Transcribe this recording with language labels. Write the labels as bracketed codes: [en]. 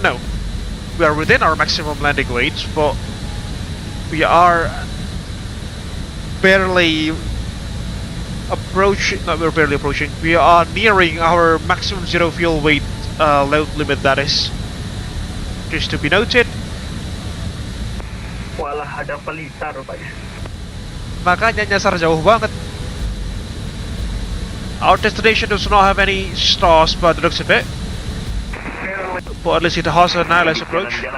[en] No, we are within our maximum landing weight, but we are barely approaching. No, we're barely approaching. We are nearing our maximum zero fuel weight load limit. That is just to be noted. [id] Walah, ada pelita rupanya. Makanya nyasar jauh banget. [en] Our destination does not have any stars by the looks of it, but at least it has a nihilist approach.